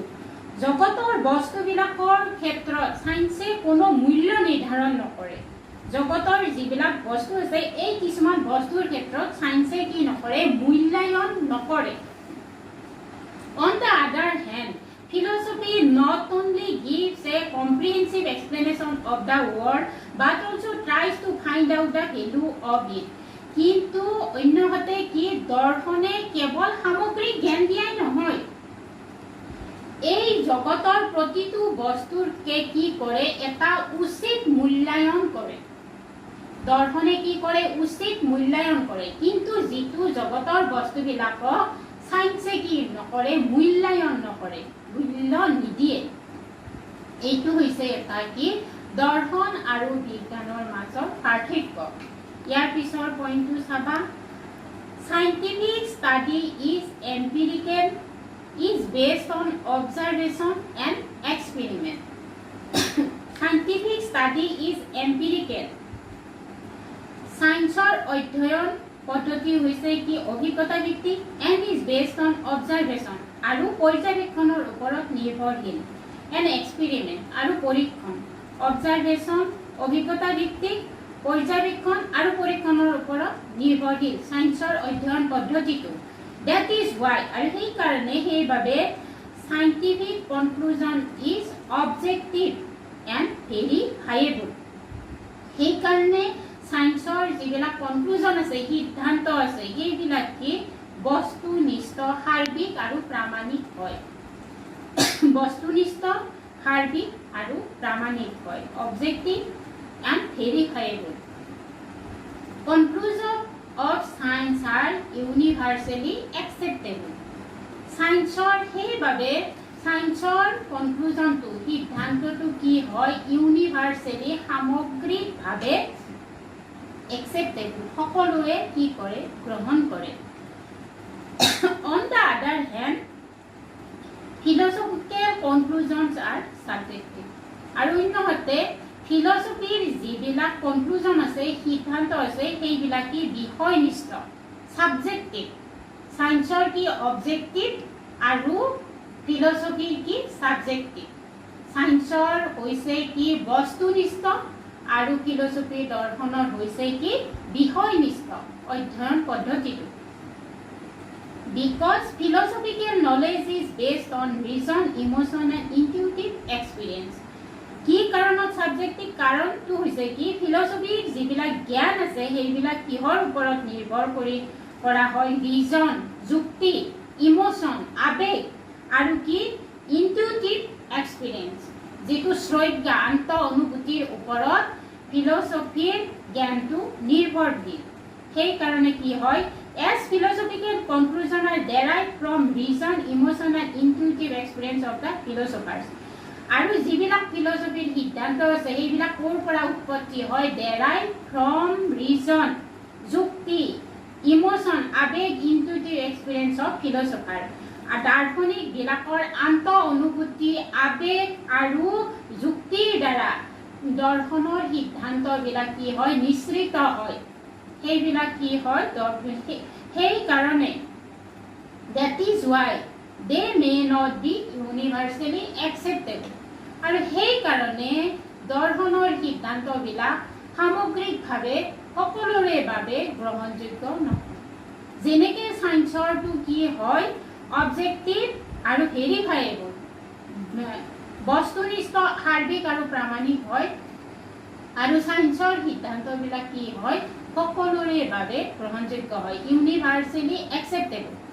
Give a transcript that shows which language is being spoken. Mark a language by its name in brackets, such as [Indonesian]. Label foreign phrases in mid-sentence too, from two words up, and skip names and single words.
[Assamese] জগতৰ বস্তুবিলাকৰ ক্ষেত্ৰত সায়েন্সে কোনো মূল্য নিৰ্ধাৰণ নকৰে। জগতৰ যিবিলাক বস্তু আছে, এই কিছুমান বস্তুৰ ক্ষেত্ৰত সায়েন্সে কি নকৰে? মূল্যায়ন নকৰে। [English] on the other hand philosophy not only gives a comprehensive explanation of the world but also tries to find out the value of it. [Assamese] কিন্তু অন্যহাতে কি দৰ্শনে কেৱল সামগ্ৰিক জ্ঞান দিয়াই নহয়, এই জগতৰ প্ৰতিটো বস্তুৰ কি কৰে এটা উচিত মূল্যায়ন কৰে। দৰ্শনে কি কৰে উচিত মূল্যায়ন কৰে, কিন্তু যিটো জগতৰ বস্তুবিলাকক সায়েন্সে কি নকৰে মূল্যায়ন নকৰে, মূল্য নিদিয়ে। এইটো হৈছে এটা কি দৰ্শন আৰু বিজ্ঞানৰ মাজত পাৰ্থক্য। ইয়াৰ পিছৰ পইণ্টটো চাবা, [English] scientific study is empirical, is based on observation and experiment. Scientific study is empirical. [Assamese] Science-ৰ অধ্যয়ন পদ্ধতি হৈছে কি অভিজ্ঞতা ভিত্তিক [English] and is based on observation [Assamese] আৰু পৰ্যবেক্ষণৰ ওপৰত নিৰ্ভৰশীল, [English] and experiment [Assamese] আৰু পৰীক্ষণ। observation অভিজ্ঞতা ভিত্তিক পৰ্যবেক্ষণ আৰু পৰীক্ষণৰ ওপৰত নিৰ্ভৰশীল সায়েন্সৰ অধ্যয়ন পদ্ধতিটো। [English] that is why [Assamese] আৰু সেই কাৰণে সেইভাবে [English] scientific conclusion is objective and verifiable। [Assamese] সেই কাৰণে সায়েন্সৰ যিবিলাক কনক্লুজন আছে সিদ্ধান্ত আছে সেইবিলাক কি বস্তুনিষ্ঠ সাৰ্বিক আৰু প্ৰামাণিক হয়। বস্তুনিষ্ঠ সাৰ্বিক আৰু প্ৰামাণিক হয়, [English] objective and verifiable। Conclusion of science are universally acceptable। [Assamese] সায়েন্সৰ সেইভাবে সায়েন্সৰ কনক্লুজনটো সিদ্ধান্তটো কি হয় ইউনিভাৰ্সেলি সামগ্ৰিকভাৱে acceptable, সকলোৱে কি কৰে গ্ৰহণ কৰে। [English] On the other hand, philosophical conclusions are subjective। [Assamese] আৰু অন্যহাতে ফিলসফিৰ যিবিলাক কনক্লুজন আছে সিদ্ধান্ত আছে সেইবিলাক কি বিষয়নিষ্ঠ সাবজেক্টিভ। সায়েন্সৰ কি অবজেক্টিভ আৰু ফিলসফিৰ কি সাবজেক্টিভ। সায়েন্সৰ হৈছে কি বস্তুনিষ্ঠ আৰু ফিলসফি দৰ্শনৰ হৈছে কি বিষয়নিষ্ঠ অধ্যয়ন পদ্ধতিটো। [English] Because philosophical knowledge is based on reason, emotion and intuitive experience। [Assamese] কি কাৰণত সাবজেক্টিভ কাৰণটো হৈছে কি ফিলসফিৰ যিবিলাক জ্ঞান আছে সেইবিলাক কিহৰ ওপৰত নিৰ্ভৰ কৰি কৰা হয় ৰিজন, যুক্তি, ইমোশন, আবেগ আৰু কি [English] intuitive experience, [Assamese] যিটো শ্ৰজ্ঞা আন্ত অনুভূতিৰ ওপৰত ফিলসফিৰ জ্ঞানটো নিৰ্ভৰশীল। সেই কাৰণে কি হয় [English] as philosophical conclusion are derived from reason, emotion and intuitive experience of the philosophers। [Assamese] আৰু যিবিলাক ফিলসফিৰ সিদ্ধান্ত আছে সেইবিলাক ক'ৰ পৰা উৎপত্তি হয় [English] derived from reason, যুক্তি, ইমোশন, আবেগ, intuitive experience of philosopher. [Assamese] আৰু দাৰ্শনিক বিলাকৰ আন্ত অনুভূতি, আবেগ আৰু যুক্তিৰ দ্বাৰা দৰ্শনৰ সিদ্ধান্তবিলাক কি হয় নিশ্চিত হয়। সেইবিলাক কি হয় সেই কাৰণে [English] that is why they may not be universally acceptable। [Assamese] আৰু সেই কাৰণে দৰ্শনৰ সিদ্ধান্তবিলাক সামগ্ৰিকভাৱে সকলোৰে বাবে গ্ৰহণযোগ্য নহয়। যেনেকৈ সায়েন্সৰটো কি হয় অবজেক্টিভ আৰু ভেৰিফাইবল, বস্তুনিষ্ঠ সাৰ্বিক আৰু প্ৰামাণিক হয়, আৰু সায়েন্সৰ সিদ্ধান্তবিলাক কি হয় সকলোৰে বাবে গ্ৰহণযোগ্য হয়, [English] universally acceptable.